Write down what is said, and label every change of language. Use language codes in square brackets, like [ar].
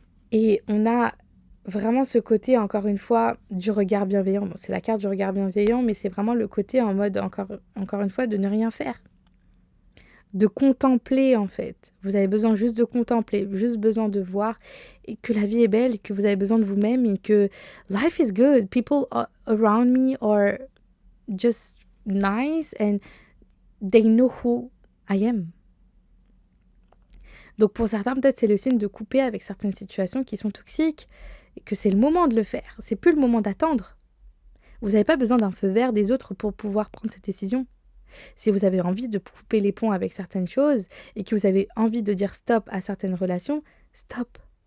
[fr] Et on a vraiment ce côté, encore une fois, du regard bienveillant. Bon, c'est la carte du regard bienveillant, mais c'est vraiment le côté en mode, encore une fois, de ne rien faire. De contempler, en fait. Vous avez besoin juste de contempler, juste besoin de voir et que la vie est belle, que vous avez besoin de vous-même et que [en] life is good. People around me are just nice and they know who I am. [fr] Donc pour certains, peut-être c'est le signe de couper avec certaines situations qui sont toxiques et que c'est le moment de le faire. C'est plus le moment d'attendre. Vous n'avez pas besoin d'un feu vert des autres pour pouvoir prendre cette décision. Si vous avez envie de couper les ponts avec certaines choses et que vous avez envie de dire stop à certaines relations, stop.